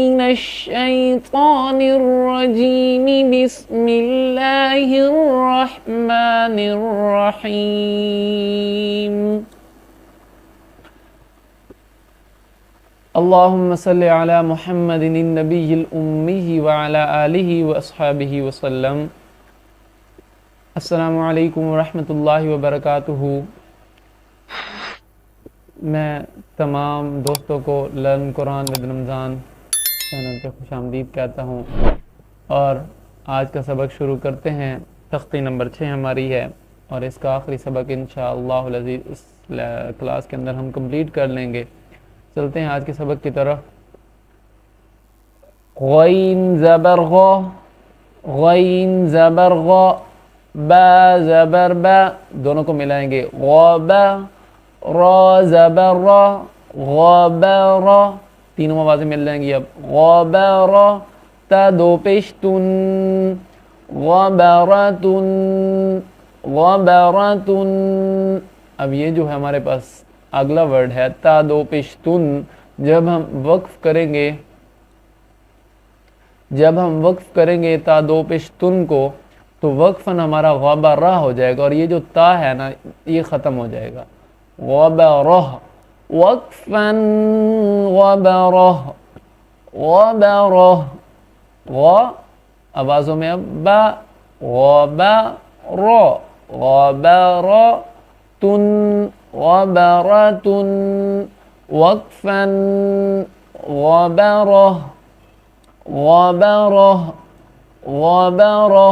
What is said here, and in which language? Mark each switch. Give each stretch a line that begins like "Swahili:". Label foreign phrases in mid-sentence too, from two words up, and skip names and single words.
Arabic: الشيطان الرجيم بسم الله الرحمن الرحيم اللهم صل على محمد النبي الأمي وعلى آله وأصحابه وسلم السلام علیکم ورحمۃ اللہ وبرکاتہ۔
Urdu: میں تمام دوستوں کو لرن قرآن ود رمضان چینل پہ خوش آمدید کہتا ہوں، اور آج کا سبق شروع کرتے ہیں۔ تختی نمبر 6 ہماری ہے، اور اس کا آخری سبق
Arabic: انشاءاللہ العزیز
Urdu: اس کلاس کے اندر ہم کمپلیٹ کر لیں گے۔ چلتے ہیں آج کے سبق کی طرف۔ غین زبر غ، غین زبر غ، با زبر با، دونوں کو ملائیں گے غابا، را زبر را، غابارا، تینوں آوازیں مل جائیں گی اب غابارا، تا دو پیش تن، غبارتن، غبارتن۔ اب یہ جو ہے ہمارے پاس اگلا ورڈ ہے تا دو پیش تن، جب ہم وقف کریں گے تا دو پیش تن کو، تو وقفاً ہمارا غبارہ ہو جائے گا، اور یہ جو تا ہے نا یہ ختم ہو جائے گا، غبارہ، وقفاً غبارہ، غبارہ، غ آوازوں میں اب با، غبارہ، غبارتن، غبارتن، وقفاً غبارہ، غبارہ، غبارہ۔